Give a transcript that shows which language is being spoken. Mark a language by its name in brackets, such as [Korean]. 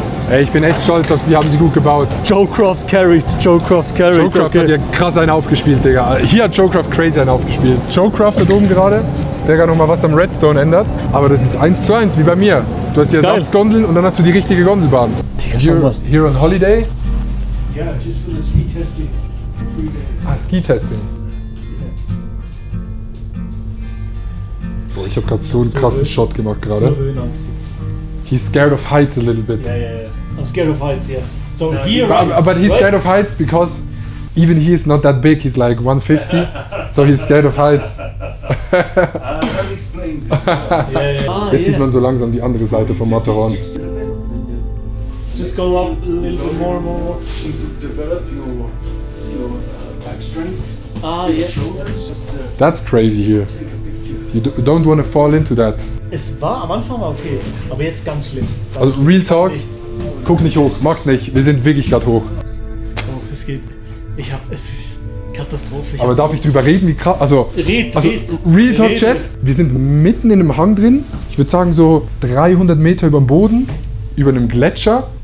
[German] Ey, ich bin echt stolz auf sie, haben sie gut gebaut. [English] Joe Croft carried. [German] Joe Craft hat ja krass einen aufgespielt, Digga. Hier hat Joe Craft crazy einen aufgespielt. Joe Craft da oben gerade, der gerade nochmal was am Redstone ändert. Aber das ist 1:1, wie bei mir. Du hast die Ist geil. Ersatzgondeln und dann hast du die richtige Gondelbahn. Digga, schau mal. [English] Here on holiday. Yeah, just for the ski testing for 3 days. Ah, Ski-Testing. [German] Boah, ich habe gerade so einen krassen Shot gemacht gerade. Höhenangst jetzt. [English] He's scared of heights a little bit. Yeah. I'm scared of heights, yeah. So here, But he's scared of heights because even he is not that big. He's like 150, so he's scared of heights. That explains it. [German] Jetzt sieht man so langsam die andere Seite vom Matterhorn. [English] Just go up a little bit more and more. To develop your back strength, Ah, yeah. shoulders, just That's crazy here. take a picture. You don't want to fall into that. [German] Es war am Anfang okay, aber jetzt ganz schlimm. Also Real Talk, guck nicht hoch, mach's nicht. Wir sind wirklich gerade hoch. Oh, es geht. Es ist Katastrophe. Aber darf ich drüber reden, wie krass? Also Red. Real Talk Chat, wir sind mitten in einem Hang drin. Ich würde sagen so 300 Meter über dem Boden, über einem Gletscher.